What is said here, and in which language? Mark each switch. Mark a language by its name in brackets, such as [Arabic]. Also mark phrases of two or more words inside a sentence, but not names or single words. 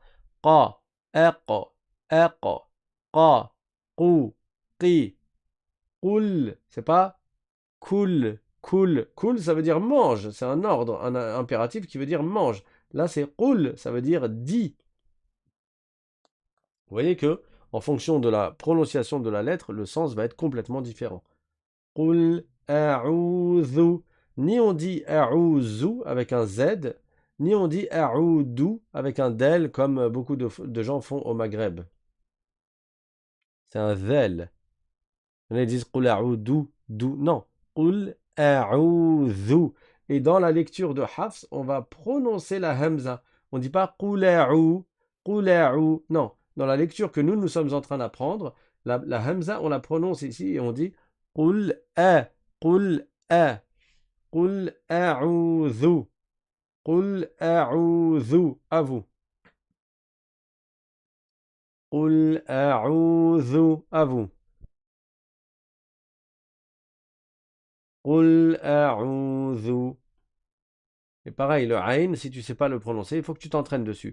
[French] Qa, aqa, aqa, qa, qu, qi, qul. C'est pas kul, kul. Kul, ça veut dire mange. C'est un ordre, un impératif qui veut dire mange. Là, c'est qul, ça veut dire dis. Vous voyez que, en fonction de la prononciation de la lettre, le sens va être complètement différent. [Arabic] قل أعوذ. [French] Ni on dit a'udhu avec un Z, ni on dit a'udhu avec un del, comme beaucoup de gens font au Maghreb. C'est un zel. Ils disent [Arabic] قل أعوذ, [French] dou. Non. [Arabic] قل أعوذ. [French] Et dans la lecture de Hafs, on va prononcer la hamza. On ne dit pas [Arabic] قل أعو، قل أعو. [French] Non. Dans la lecture que nous sommes en train d'apprendre, la hamza, on la prononce ici et on dit [Arabic] قل أ، قل أ، قل أعوذ، قل أعوذ. [French] À vous. [Arabic] قل أعوذ. [French] À vous. [Arabic] قل أعوذ. [French] Et pareil, le aïn, si tu ne sais pas le prononcer, il faut que tu t'entraînes dessus.